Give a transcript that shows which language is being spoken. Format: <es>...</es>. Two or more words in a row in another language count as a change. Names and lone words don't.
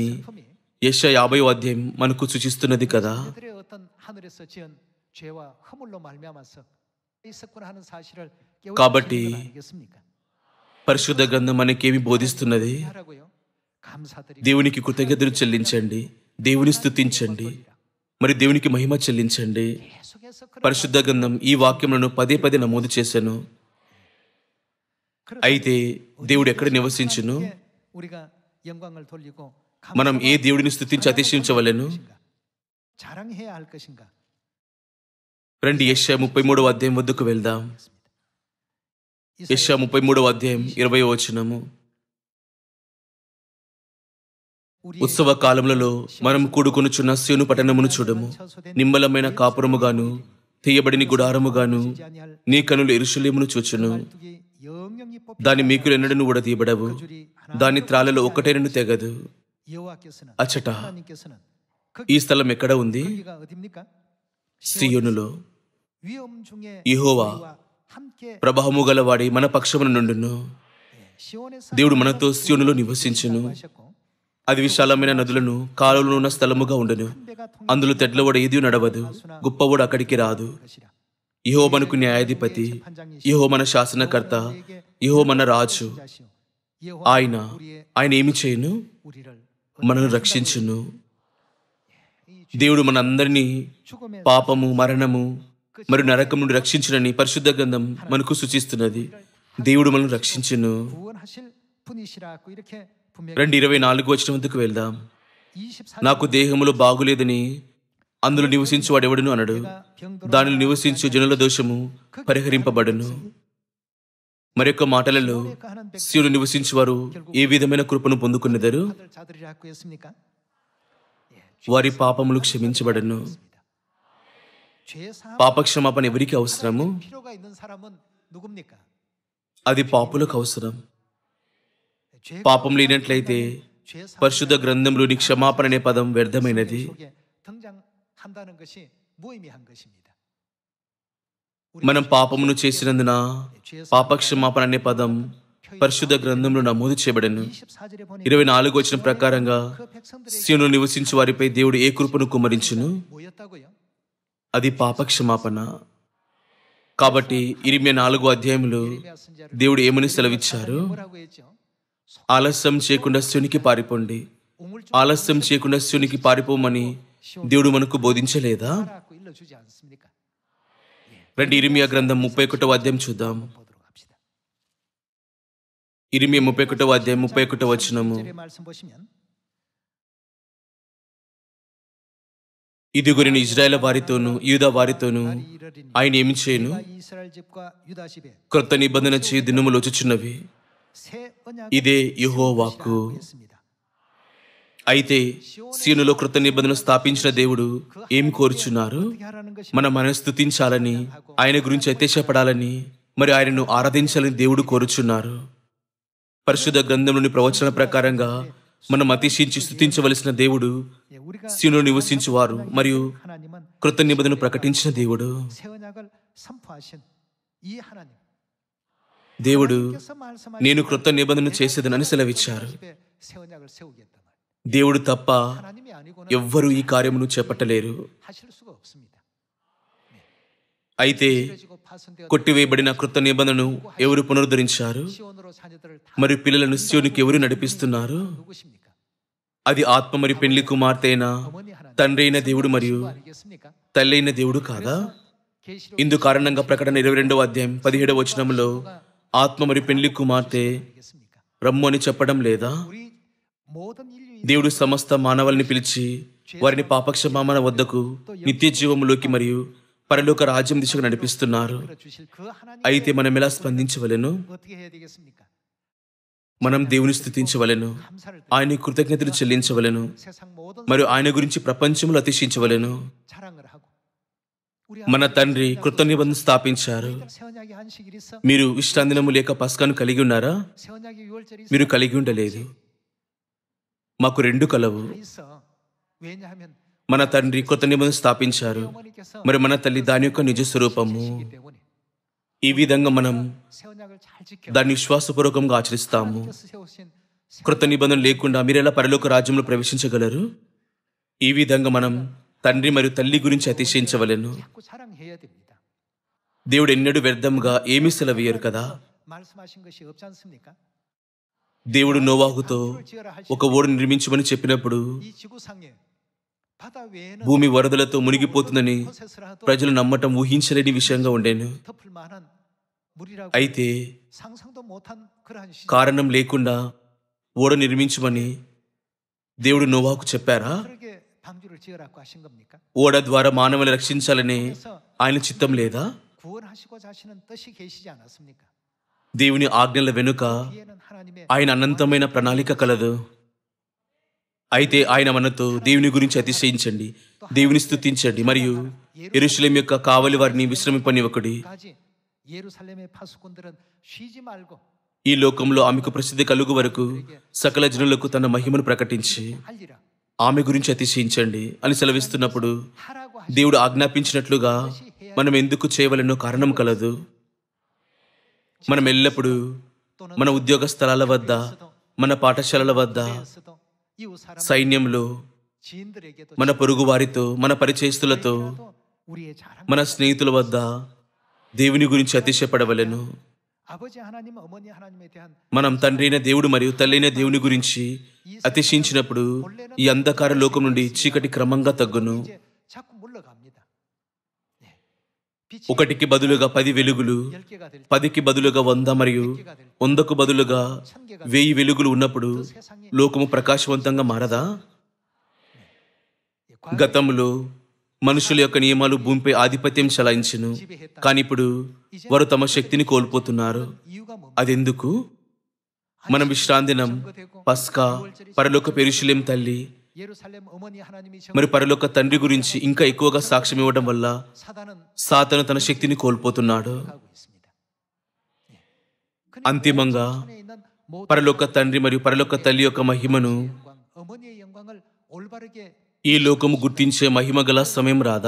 <ko>품이</ko> <te>యెషయా 50వ అధ్యాయం మనకు సూచిస్తున్నది కదా.</te> <ko>그들의 어떤 하늘에서 지은 죄와 허물로 말미암아서 있었구나 하는 사실을</ko> <te>కాబట్టి</te> <ko>깨우치는 건 아니겠습니까?</ko> <te>పరిశుద్ధ గ్రంథం మనకేమి బోధిస్తున్నది?</te> <ko>하라고요. 감사드리고</ko> <te>దేవునికి కృతజ్ఞతలు చెల్లించండి, దేవుని స్తుతించండి, మరి దేవునికి మహిమ చెల్లించండి.</te> <ko>계속해서</ko> <te>పరిశుద్ధ గ్రంథం ఈ వాక్యములను పదే పదే నమోదు చేశాను. అయితే దేవుడు ఎక్కడ నివసించును?</te> <ko>우리가 영광을 돌리고</ko> <te>మనం ఏ దేవుడిని స్తుతించి అతిశయించవలెను?</te> <ko>자랑해야 할 것인가?</ko> <te>రండి యెషయా 33వ అధ్యాయం వద్దకు వెళ్దాం. యెషయా 33వ అధ్యాయం 20వ వచనము. ఉత్సవ కాలములలో మనం కూడుకొనుచున్న సీయోను పట్టణమును చూడము. నిమ్మలమైన కాపురముగాను తీయబడిన గుడారముగాను నీ కనులు యెరూషలేమును చూచును. దాని మీకులు ఎన్నడను ఊడతీయబడవు, దాని త్రాళ్ళలో ఒక్కటైనను తెగదు.</te> <ko>여호와께서는</ko> <te>అచ్చట</te> <ko>하나님께서는</ko> <te>ఈ స్థలం ఎక్కడ ఉంది?</te> <ko>거기가 어디입니까?</ko> <te>సీయోనులో.</te> <ko>위엄 중에 యెహోవా 우리와 함께</ko> <te>ప్రభావము గలవాడి మన పక్షమున నుండును.</te> <ko>시온에서</ko> <te>దేవుడు మనతో సీయోనులో నివసించును.</te> <ko>하셨고</ko> <te>అది విశాలమైన నదులను కాలువలు ఉన్న స్థలముగా ఉండును. అందులో తెడ్లవాడ ఏది నడవదు, గొప్పవాడు అక్కడికి రాదు. యెహోవా మనకు న్యాయాధిపతి, యెహోవా మన శాసనకర్త, యెహోవా మన రాజు. ఆయన ఏమి చేయును?</te> <ko>우리를</ko> <te>మనను రక్షించును. దేవుడు మనందరినీ పాపము, మరణము మరియు నరకం నుండి రక్షించునని పరిశుద్ధ గ్రంథం మనకు సూచిస్తున్నది. దేవుడు మనల్ని రక్షించును.</te> <ko>구원하실 분이시라고 이렇게 분명히</ko> <te>రండి 24వ వచనం వద్దకు వెళ్దాం. 24 నాకు దేహములో బాగులేదని అందులో నివసించు వాడెవడును అనడు. దానిలో నివసించు జనుల దోషము పరిహరింపబడును. మరొక మాటలలో సీయోను నివసించువారు ఏ విధమైన కృపను పొందుకునేదారు?</te> <ko>자들이라고 했습니까?</ko> <te>వారి పాపములు క్షమించబడను.</te> <ko>죄 사함</ko> <te>పాపక్షమాపణ ఎవరికి అవసరము?</te> <ko>필요가 있는 사람은 누굽니까?</ko> <te>అది పాపులకు అవసరం.</te> <ko>죄가</ko> <te>పాపం లేనట్లయితే</te> <ko>죄 사함</ko> <te>పరిశుద్ధ గ్రంథంలోని క్షమాపణ అనే పదం వ్యర్థమైనది.</te> <ko>속에 등장한다는 것이 무의미한 것입니다.</ko> <te>మనం పాపమును చేసినందున పాపక్షమాపణ అనే పదం పరిశుద్ధ గ్రంథంలో నమోదు చేయబడను.</te> <ko>24절에 보니</ko> <te>24వ వచనం ప్రకారంగా</te> <ko>그 백성들에게</ko> <te>సీయోనులో నివసించు వారిపై దేవుడు ఏ కృపను కుమ్మరించును?</te> <ko>뭐였다고요?</ko> <te>అది పాపక్షమాపణ. కాబట్టి 24వ అధ్యాయంలో</te> <ko>예레미야 선지자를</ko> <te>దేవుడు ఏమని సెలవిచ్చారు?</te> <ko>뭐라고 했죠?</ko> <te>ఆలస్యం చేయకుండా శివునికి పారిపోండి,</te> <ko>우물쭈</ko> <te>ఆలస్యం చేయకుండా శివునికి పారిపోమని దేవుడు మనకు బోధించలేదా?</te> <ko>라고 일러주지 않습니까?</ko> <te>రండి ఇర్మియా గ్రంథం 31వ అధ్యాయం చూద్దాం.</te> <ko>보도록 합시다.</ko> <te>ఇర్మియా 31వ అధ్యాయం 31వ వచనము.</te> <ko>30절의 말씀 보시면</ko> <te>ఇదిగో నేను ఇజ్రాయేల్ వారితోను యూదా వారితోను ఆయన ఏమి చేయను?</te> <ko>이스라엘 집과 유다 집에</ko> <te>క్రొత్త నిబంధన చేయు దినములు వచ్చుచున్నవి.</te> <ko>새 언약을</ko> <te>ఇదే యెహోవా వాక్కు.</te> <ko>했습니다.</ko> <te>అయితే సీయోనులో క్రొత్త నిబంధన స్థాపించిన దేవుడు ఏమి కోరుచున్నారు?</te> <ko>어떻게 하라는 것이</ko> <te>మన మనసు స్తుతించాలని, ఆయన గురించి అత్యాశపడాలని, మరి ఆయనను ఆరాధించాలని దేవుడు కోరుచున్నారు. పరిశుద్ధ గ్రంథంలోని ప్రవచనాల ప్రకారంగా మనం అతిశయించి స్తుతించవలసిన దేవుడు</te> <ko>예, 우리가</ko> <te>సీయోనులో నివసించువారు మరియు</te> <ko>하나님은</ko> <te>క్రొత్త నిబంధన ప్రకటించిన దేవుడు.</te> <ko>새 언약을 선포하신 이 하나님.</ko> <te>దేవుడు</te> <ko>하나님께서 말씀하신</ko> <te>నేను క్రొత్త నిబంధన చేసేదనని సెలవిచ్చారు.</te> <ko>집에 새 언약을 세우겠단 말.</ko> <te>దేవుడు తప్ప</te> <ko>하나님이 아니고는</ko> <te>ఎవ్వరూ ఈ కార్యమును చేపట్టలేరు.</te> <ko>하실 수가 없습니다.</ko> <te>అయితే</te> <ko>찢어지고 파손되어</ko> <te>కొట్టివేయబడిన క్రొత్త నిబంధనను ఎవరు పునరుద్ధరించారు?</te> <ko>시온으로 자녀들을 다</ko> <te>మరి పిల్లలను సీయోనుకి ఎవరు నడిపిస్తున్నారు?</te> <ko>누구십니까?</ko> <te>అది ఆత్మ మరి పెళ్లి కుమార్తె అయిన</te> <ko>어머니 하나님.</ko> <te>తండ్రి అయిన దేవుడు మరియు</te> <ko>아니겠습니까?</ko> <te>తల్లి అయిన దేవుడు కాదా?</te> <ko>계시록</ko> <te>ఇందు కారణంగా ప్రకటన 22వ అధ్యాయం 17వ వచనంలో ఆత్మ మరి పెళ్లి కుమార్తె</te> <ko>아니겠습니까?</ko> <te>రమ్ము అని చెప్పడం లేదా?</te> <ko>우리 모든 인류</ko> <te>దేవుడు సమస్త మానవాళిని పిలిచి వారిని పాపక్షమాపణ వద్దకు, నిత్య జీవములోకి మరియు పరలోక రాజ్యం దిశగా నడిపిస్తున్నారు.</te> <ko>주실 그 하나님</ko> <te>అయితే మనం ఎలా స్పందించవలెను?</te> <ko>어떻게 해야 되겠습니까?</ko> <te>మనం దేవుని స్తుతించవలెను,</te> <ko>감사를</ko> <te>ఆయన కృతజ్ఞతలు చెల్లించవలెను</te> <ko>세상 모든</ko> <te>మరియు ఆయన గురించి ప్రపంచంలో అతిశయించవలెను.</te> <ko>자랑을 하고 우리</ko> <te>మన తండ్రి కృత నిబంధన స్థాపించారు.</te> <ko>새 언약의 안식일 있어?</ko> <te>మీరు విశ్రాంతినము లేక పస్కాను కలిగి ఉన్నారా?</te> <ko>새 언약의 유월절이 있어?</ko> <te>మీరు కలిగి ఉండలేదు. మాకు రెండు కలవు.</te> <ko>있어. 왜냐하면</ko> <te>మన తండ్రి కొత్త నిబంధన స్థాపించారు,</te> <ko>어머니께서</ko> <te>మరి మన తల్లి దాని యొక్క నిజ స్వరూపము.</te> <ko>이기 때문에</ko> <te>ఈ విధంగా మనం</te> <ko>새 언약을 잘 지켜</ko> <te>దాన్ని విశ్వాసపూర్వకంగా ఆచరిస్తాము.</te> <ko>하나님께서 세우신 새</ko> <te>కృత నిబంధన లేకుండా మీరెలా పరలోక రాజ్యంలో ప్రవేశించగలరు? ఈ విధంగా మనం తండ్రి మరియు తల్లి గురించి అతిశయించవలెను.</te> <ko>자꾸 자랑해야 됩니다.</ko> <te>దేవుడు ఎన్నడూ వ్యర్థంగా ఏమీ సెలవీయరు కదా.</te> <ko>말씀하신 것이 없지 않습니까?</ko> <te>దేవుడు నోవాహుతో</te> <ko>방주를 지어라 할</ko> <te>ఒక ఓడ నిర్మించమని చెప్పినప్పుడు</te> <ko>이 지구상에 바다 외에는</ko> <te>భూమి వరదలతో మునిగిపోతుందని</te> <ko>곳에서라 하도</ko> <te>ప్రజలు నమ్మటం ఊహించలేని విషయంగా ఉండేను.</te> <ko>덮을 만한 물이라고</ko> <te>అయితే</te> <ko>상상도 못한 그러한 시절</ko> <te>కారణం లేకుండా ఓడ నిర్మించమని దేవుడు నోవాహుకు చెప్పారా?</te> <ko>그렇게 방주를 지으라고 하신 겁니까?</ko> <te>ఓడ ద్వారా మానవులను రక్షించాలనే</te> <ko>그래서</ko> <te>ఆయన చిత్తం లేదా?</te> <ko>구원하시고자 하시는 뜻이 계시지 않았습니까?</ko> <te>దేవుని ఆజ్ఞల వెనుక</te> <ko>뒤에는 하나님의</ko> <te>ఆయన అనంతమైన ప్రణాళిక కలదు. అయితే ఆయన మనతో దేవుని గురించి అతిశయించండి, దేవుని స్తుతించండి, మరియు యెరూషలేము యొక్క కావలి వారిని విశ్రమింపనివ్వకుడి.</te> <ko>까지 예루살렘의 파수꾼들은 쉬지 말고</ko> <te>ఈ లోకంలో ఆమెకు ప్రసిద్ధి కలుగు వరకు సకల జనులకు తన మహిమను ప్రకటించి</te> <ko>알리라</ko> <te>ఆమె గురించి అతిశయించండి అని సెలవిస్తున్నప్పుడు</te> <ko>하라고</ko> <te>దేవుడు ఆజ్ఞాపించినట్లుగా మనం ఎందుకు చేయవలెనో కారణం కలదు. మనం ఎల్లప్పుడూ మన ఉద్యోగ స్థలాల వద్ద, మన పాఠశాలల వద్ద,</te> <ko>하셨어도 이웃 사람</ko> <te>సైన్యంలో,</te> <ko>지인들에게도</ko> <te>మన పొరుగు వారితో, మన పరిచయస్తులతో,</te> <ko>우리의 자랑</ko> <te>మన స్నేహితుల వద్ద దేవుని గురించి అతిశయపడవలెను.</te> <ko>아버지 하나님 어머니 하나님에 대한</ko> <te>మనం తండ్రి అయిన దేవుడు మరియు తల్లైన దేవుని గురించి అతిశయించినప్పుడు ఈ అంధకార లోకం నుండి చీకటి క్రమంగా తగ్గును.</te> <ko>이제 자꾸 물러갑니다. 네. 빛이</ko> <te>ఒకటికి బదులుగా 10 వెలుగులు,</te> <ko>10개가 될</ko> <te>10కి బదులుగా 100 మరియు 100కు బదులుగా 1000 వెలుగులు ఉన్నప్పుడు</te> <ko>세상에</ko> <te>లోకము ప్రకాశవంతంగా మారదా? గతంలో మనుషుల యొక్క నియమాలు భూమిపై ఆధిపత్యం చెలాయించును, కానీ ఇప్పుడు వారు తమ శక్తిని కోల్పోతున్నారు.</te> <ko>이유가 뭡니까?</ko> <te>అదెందుకు? మన విశ్రాంతి దినం, పస్కా, పరలోక యెరూషలేము తల్లి</te> <ko>예루살렘 어머니 하나님이</ko> <te>మరి పరలోక తండ్రి గురించి ఇంకా ఎక్కువగా సాక్ష్యం ఇవ్వడం వల్ల</te> <ko>사단은</ko> <te>సాతాను తన శక్తిని కోల్పోతున్నాడు.</te> <ko>하고 있습니다. 예.</ko> <te>అంతిమంగా</te> <ko>손에 있는 모든</ko> <te>పరలోక తండ్రి మరియు పరలోక తల్లి యొక్క మహిమను</te> <ko>영광, 어머니의 영광을 올바르게</ko> <te>ఈ లోకము గుర్తించే మహిమ గల సమయం రాదా?</te>